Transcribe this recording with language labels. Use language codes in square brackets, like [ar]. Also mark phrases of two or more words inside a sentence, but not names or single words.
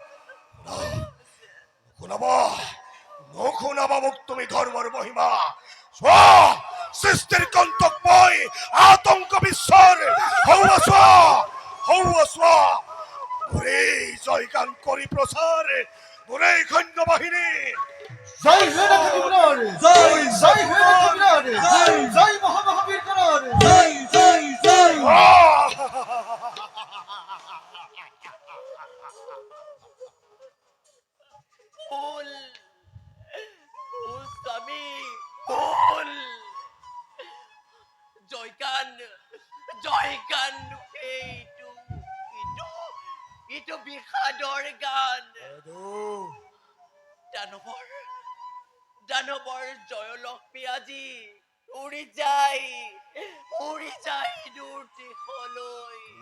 [as] নুশুনাবা মোক তুমি ধৰ্মৰ মহিমা। চোৱা সৃষ্টিৰ কন্তক মই আতংক বিশ্বৰ হৌৱা চোৱা মোৰেই জয়গান কৰি প্ৰচাৰ, মোৰেই সৈন্য বাহিনী। জয় হীরা কবিরাজ, জয় জয় হীরা কবিরাজ, জয় জয় মহামহাবীর করার, জয় জয় জয়। ভুল ভুল স্বামী, ভুল। জয়গান এইটো ইটো ইটো বিষাদৰ গান। দানৱৰ জয়লক্ষ্মী আজি উৰি যায় দূৰ দেশলৈ।